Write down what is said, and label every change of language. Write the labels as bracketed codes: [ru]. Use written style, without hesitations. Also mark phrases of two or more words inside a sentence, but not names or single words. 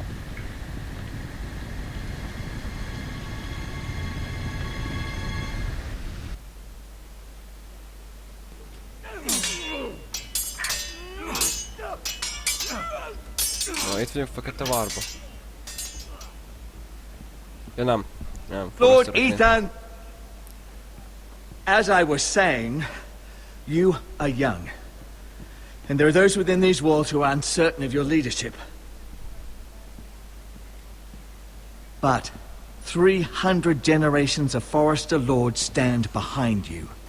[hu] Na, itt vagyok Fekete Várba. Ja nem. Nem. [en] Lord Ethan! As I was saying, you are young. And there are those within these walls who are uncertain of your leadership. But 300 generations of Forester Lords stand behind you.